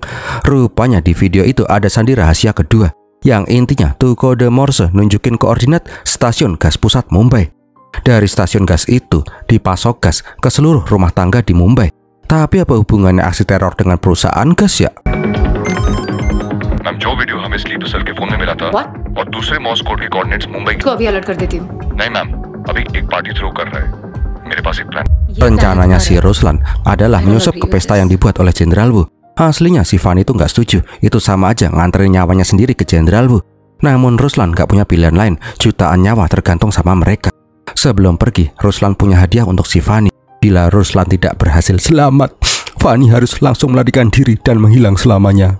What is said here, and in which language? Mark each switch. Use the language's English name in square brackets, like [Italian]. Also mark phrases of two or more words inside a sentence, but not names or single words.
[Indonesian] Rupanya di video itu ada sandi rahasia kedua, yang intinya tuh kode Morse nunjukin koordinat stasiun gas pusat Mumbai. Dari stasiun gas itu dipasok gas ke seluruh rumah tangga di Mumbai. Tapi apa hubungannya aksi teror dengan perusahaan gas ya? [Hindi] मैम जो वीडियो हमें [English] sleeper cell [Hindi] के फोन में मिला था और दूसरे [English] Morse code [Hindi] के कोऑर्डिनेट्स मुंबई के। इसको अभी अलर्ट कर देती हूँ। नहीं मैम, अभी एक [English] party throw [Hindi] कर रहा है। मेरे पास एक प्लान। [Indonesian] Rencananya si Ruslan adalah menyusup ke pesta yang dibuat oleh Jenderal Wu. Aslinya si Fanny itu nggak setuju, itu sama aja nganterin nyawanya sendiri ke Jenderal Wu. Namun Ruslan nggak punya pilihan lain, jutaan nyawa tergantung sama mereka. Sebelum pergi, Ruslan punya hadiah untuk si Fanny. Bila Ruslan tidak berhasil selamat, Fanny harus langsung melarikan diri dan menghilang selamanya.